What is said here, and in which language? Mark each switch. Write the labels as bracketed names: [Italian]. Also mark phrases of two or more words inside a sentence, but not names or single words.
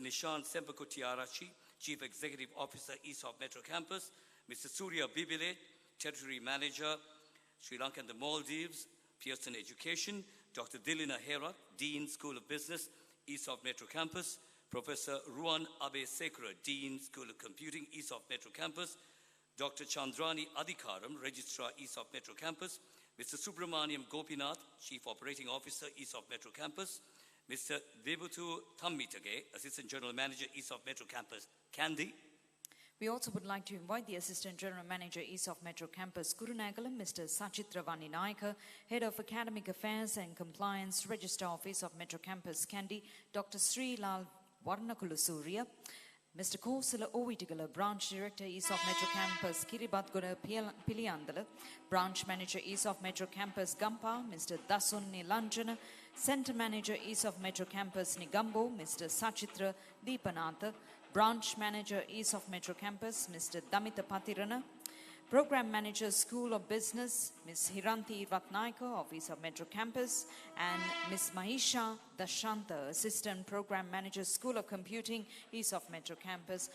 [English] Nishant Sembakutiarachi, Chief Executive Officer, ESOFT Metro Campus, Mr. Surya Bibile, Territory Manager, Sri Lanka and the Maldives, Pearson Education, Dr. Dilina Herat, Dean, School of Business, ESOFT Metro Campus, Professor Ruan Abe Sekara, Dean, School of Computing, ESOFT Metro Campus, Dr. Chandrani Adhikaram, Registrar, ESOFT Metro Campus, Mr. Subramaniam Gopinath, Chief Operating Officer, ESOFT Metro Campus, Mr. Debutu Thammitage, Assistant General Manager, ESOFT Metro Campus, Kandy. We also would like to invite the Assistant General Manager, ESOFT Metro Campus, Kurunagalam, Mr. Sachitra Vaninayaka, Head of Academic Affairs and Compliance, Registrar of ESOFT Metro Campus, Kandy, Dr. Sri Lal Varnakulusurya, Mr. Kosala Ovitigala, Branch Director, ESOFT Metro Campus, Kiribatgura Piliandala, Branch Manager, ESOFT Metro Campus, Gampa, Mr. Dasun Nilanjana, Center Manager, ESOFT Metro Campus, Nigambo, Mr. Sachitra Deepanatha, Branch Manager, ESOFT Metro Campus, Mr. Damita Patirana, Program Manager, School of Business, Ms. Hiranti Ratnaika of ESOFT Metro Campus, and Ms. Mahisha Dashanta, Assistant Program Manager, School of Computing, ESOFT Metro Campus.